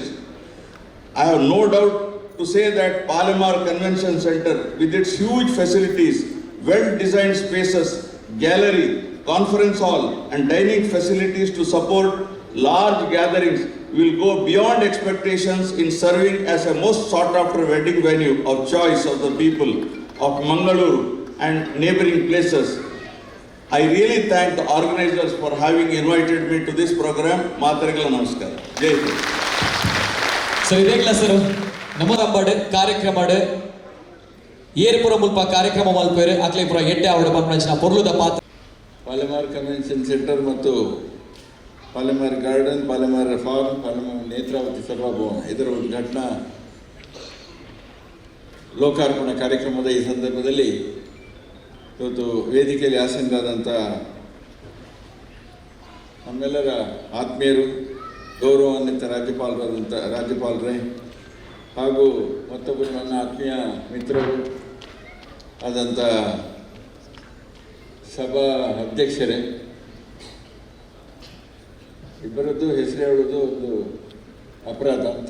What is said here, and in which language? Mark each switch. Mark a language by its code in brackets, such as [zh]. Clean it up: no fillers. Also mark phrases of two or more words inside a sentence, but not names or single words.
[en] I have no doubt to say that Palamar Convention Center, with its huge facilities, well-designed spaces, gallery, conference hall and dining facilities to support large gatherings, will go beyond expectations in serving as a most sought-after wedding venue of choice of the people of Mangaluru and neighboring places. I really thank the organizers for having invited me to this program. [tcy] Matarigala Namaskar. Jai Hind. ಸರ್ ಇದೇಗ್ಲ ಸರ್ ನಮ್ಮದ ಹಬ್ಬಡ್ ಕಾರ್ಯಕ್ರಮ ಏರ್ಪುರ ಮುಲ್ಪ ಕಾರ್ಯಕ್ರಮ ಮಲ್ಪೇರು ಅಕ್ಲೇಪುರ ಎಡ್ಡೆ ಅವಡ ಪಂಪನಂಚಿನ ಪೊರ್ಲುದ ಪಾತ್ರ [kn] ಪಾಲೆಮಾರ್ ಕನ್ವೆನ್ಷನ್ ಸೆಂಟರ್ ಮತ್ತು ಪಾಲೆಮಾರ್ ಗಾರ್ಡನ್, ಪಾಲೆಮಾರ್ ಫಾರ್ಮ್, ಪಾಲೆಮಾರ್ ನೇತ್ರಾವತಿ ಸಭಾಭವನ ಇದರ ಉದ್ಘಾಟನಾ ಲೋಕಾರ್ಪಣಾ ಕಾರ್ಯಕ್ರಮದ ಈ ಸಂದರ್ಭದಲ್ಲಿ ಇವತ್ತು ವೇದಿಕೆಯಲ್ಲಿ ಆಸೀನರಾದಂಥ ನಮ್ಮೆಲ್ಲರ ಆತ್ಮೀಯರು, ಗೌರವಾನ್ವಿತ ರಾಜ್ಯಪಾಲರೇ ಹಾಗೂ ಮತ್ತೊಬ್ಬರು ನನ್ನ ಆತ್ಮೀಯ ಮಿತ್ರರು ಆದಂಥ ಸಭಾ ಅಧ್ಯಕ್ಷರೇ, ಇಬ್ಬರದ್ದು ಹೆಸರು ಹೇಳೋದು ಒಂದು ಅಪರಾಧ ಅಂತ.